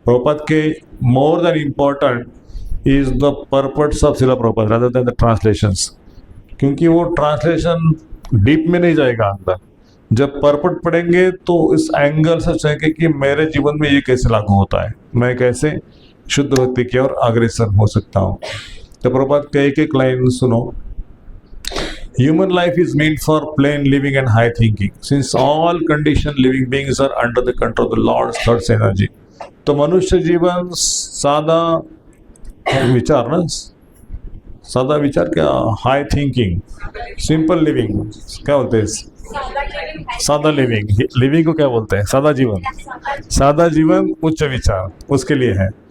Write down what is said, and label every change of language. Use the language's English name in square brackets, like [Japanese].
[English] प्रभुपाद के more than important is the purports of Srila Prabhupada rather than the translations, [Hindi] क्योंकि वो translation deep में नहीं जाएगा अंदर। जब पर्पट पढ़ेंगे तो इस एंगल से सोचेंगे कि मेरे जीवन में ये कैसे लागू होता है, मैं कैसे शुद्ध भक्ति की ओर अग्रसर हो सकता हूँ। तो प्रभुपाद का एक एक लाइन सुनो। [English] Human life is meant for plain living and high thinking. Since all conditioned living beings are under the control of the Lord's third energy. [Hindi] तो मनुष्य जीवन सादा विचार ना, सादा विचार क्या, हाई थिंकिंग, सिंपल लिविंग, क्या बोलते हैं, सादा लिविंग, लिविंग को क्या बोलते हैं, सादा जीवन, सादा जीवन उच्च विचार, उसके लिए है।